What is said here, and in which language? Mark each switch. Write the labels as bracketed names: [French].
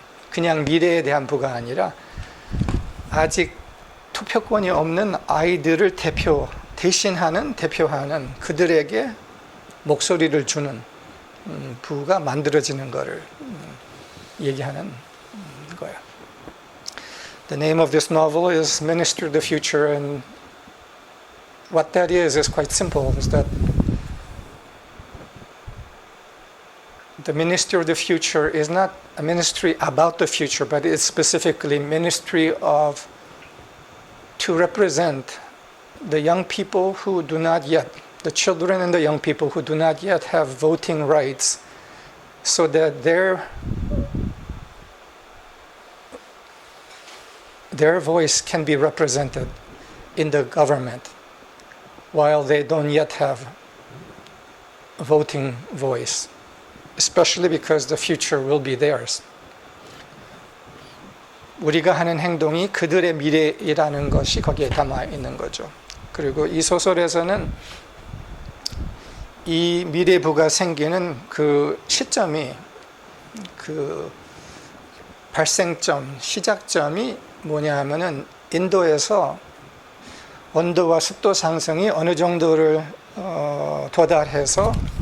[Korean] 그냥 미래에 대한 부가 아니라 아직 투표권이 없는 아이들을 대표하는 그들에게 목소리를 주는 부가 만들어지는 것을 얘기하는 거예요. [English] The name of this novel is Ministry of the Future, and what that is quite simple. Is that the ministry of the future is not a ministry about the future, but it's specifically ministry of to represent the young people who do not yet, the children and the young people who do not yet have voting rights, so that their voice can be represented in the government while they don't yet have a voting voice, especially because the future will be theirs. [Korean] 우리가 하는 행동이 그들의 미래이라는 것이 거기에 담아 있는 거죠. 그리고 이 소설에서는 이 미래부가 생기는 그 시점이, 그 발생점, 시작점이 뭐냐 하면은 인도에서 온도와 습도 상승이 어느 정도를 도달해서